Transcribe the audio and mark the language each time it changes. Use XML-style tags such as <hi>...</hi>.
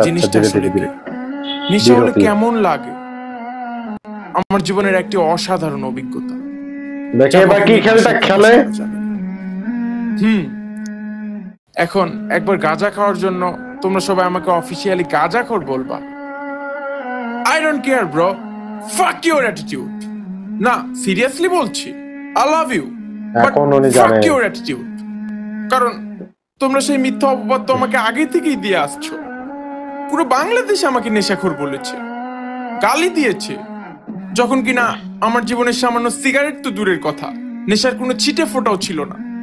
<bn>জিনিসটা নেশা হলে কেমন লাগে। আমার জীবনের একটি অসাধারণ অভিজ্ঞতা। দেখে বাকি খেলটা খেলে। এখন একবার গাঁজা খাওয়ার জন্য তোমরা সবাই আমাকে অফিশিয়ালি গাঁজাখোর বলবা।</bn> <en>I don't care bro, fuck your attitude.</en> <bn>না সিরিয়াসলি বলছি,</bn> <en>I love you, but fuck your attitude.</en> <bn>কারণ তোমরা সেই মিথ্যা অপবাদ তো আমাকে আগে থেকেই দিয়ে আসছো। পুরো বাংলাদেশ আমাকে নেশাখোর বলেছে, গালি দিয়েছে, যখন কিনা আমার জীবনের সামান্য সিগারেট তো দূরের কথা, নেশার কোনো ছিটে ফোঁটাও ছিল না।</bn>